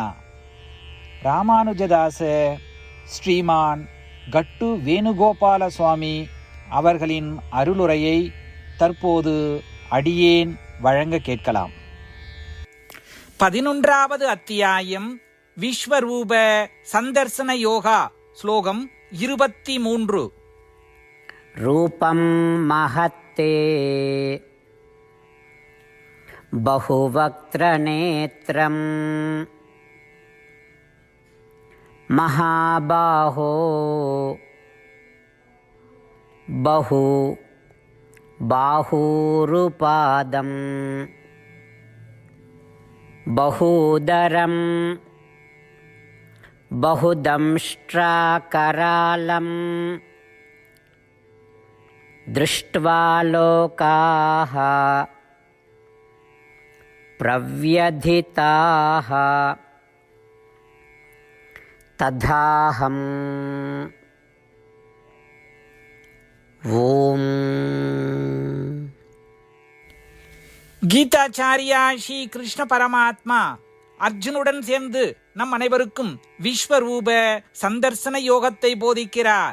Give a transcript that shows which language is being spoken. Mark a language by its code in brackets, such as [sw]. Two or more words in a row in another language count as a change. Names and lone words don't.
[ta] ராமானுஜதாச ஸ்ரீமான் கட்டு வேணுகோபால சுவாமி அவர்களின் அருளுரையை தற்போது அடியேன் வழங்க கேட்கலாம். 11வது அத்தியாயம் விஸ்வரூப சந்தர்சன யோகா. ஸ்லோகம் 23. [sa] रूपं महत्ते बहुवक्त्रनेत्रं महाबाहो बहु बाहूरुपादं बहुदरं बहुदंष्ट्राकरालं दृष्ट्वा लोकाः प्रव्यधिताः तथाहम्. ஓம். [ta] கீதாச்சாரியா ஸ்ரீ கிருஷ்ண பரமாத்மா அர்ஜுனுடன் சேர்ந்து நம் அனைவருக்கும் விஸ்வரூப சந்தர்சன யோகத்தை போதிக்கிறார்.